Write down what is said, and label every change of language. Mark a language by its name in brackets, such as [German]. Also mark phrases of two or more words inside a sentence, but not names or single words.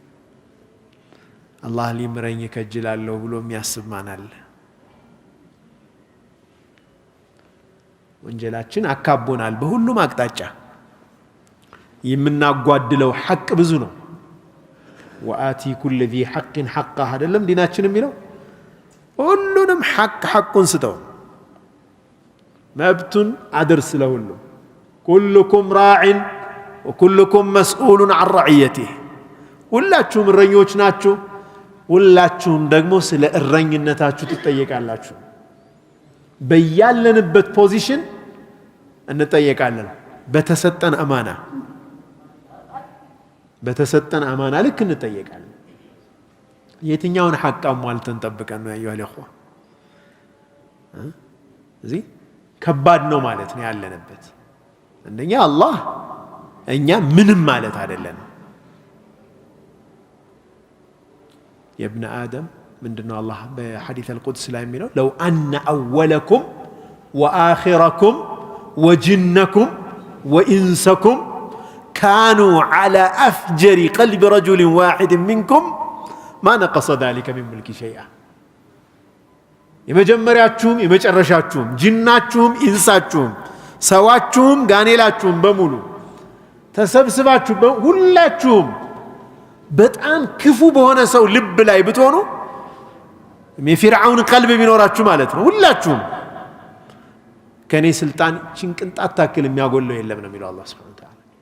[Amharic] አላህ ሊምረኝ ከጅላለሁ ብሎ የሚያስብ ማን አለ ወንጀላችን አካቦናል በሁሉም አቅጣጫ የምናጓድለው ሐቅ ብዙ ነው [Arabic] وآت كل ذي حق حقه [Amharic] አይደለም ዲናችን የሚለው ሁሉንም ሐቁን ስጠው መብቱን አድርስ ለሁሉ [Arabic] كلكم راع وكلكم مسؤول عن رعيته [Amharic] ሁላችሁም እረኞች ናችሁ ሁላችሁም ደግሞ ስለ እረኝነታችሁ ትጠየቃላችሁ በያለንበት ፖዚሽን እንጠየቃለን በተሰጠን አማና ልክ እንጠየቃለን የትኛውን ሐቅ አሟልተን ጠብቀን ነው ያዩ አለኹ እዚህ ከባድ ነው ማለት ነው ያለንበት አንደኛ አላህ እኛ ምንም ማለት አይደለም [Arabic] የابن آدم [Amharic] ምንድነው አላህ በሐዲስ [Arabic] القدس [Amharic] ላይ የሚለው [Arabic] لو أن أولكم وآخركم وجنكم وإنسكم كانوا على أفجر قلب رجل واحد منكم ما نقص ذلك من ملك شيئا [Amharic] የመጀመሪያችሁም የመጨረሻችሁም ጂናችሁም ኢንሳችሁም ሰዋችሁም ጋኔላችሁም በሙሉ ተሰብስባችሁ ሁላችሁም በጣም ክፉ በሆነ ሰው ልብ ላይ ብትሆኑ የፊርዓውን ቀልብ ቢኖራችሁ ማለት ነው ሁላችሁም ከኔ ስልጣን ጭንቅንጣት ታክል የሚያጎለው የለም ነው የሚለው አላህ [Arabic] سبحانه وتعالى